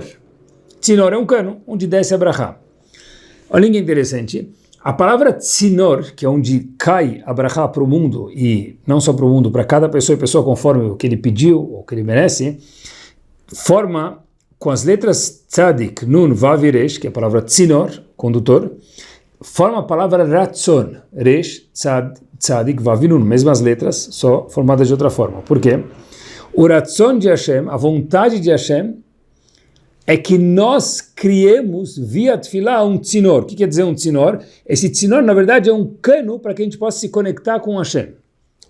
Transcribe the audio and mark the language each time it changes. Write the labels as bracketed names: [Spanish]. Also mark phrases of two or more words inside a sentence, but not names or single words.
[Portuguese] Tzinor é um cano, onde desce a brachá. Olha que interessante, a palavra tzinor, que é onde cai a brachá para o mundo, e não só para o mundo, para cada pessoa e pessoa conforme o que ele pediu, ou o que ele merece, forma com as letras tzadik, nun, vav e resh, que é a palavra tzinor, condutor, forma a palavra ratzon, resh, tzadik, vav e nun, mesmas letras, só formadas de outra forma. Por quê? O ratzon de Hashem, a vontade de Hashem, é que nós criemos via tefilá um tzinor. O que quer dizer um tzinor? Esse tzinor, na verdade, é um cano para que a gente possa se conectar com Hashem.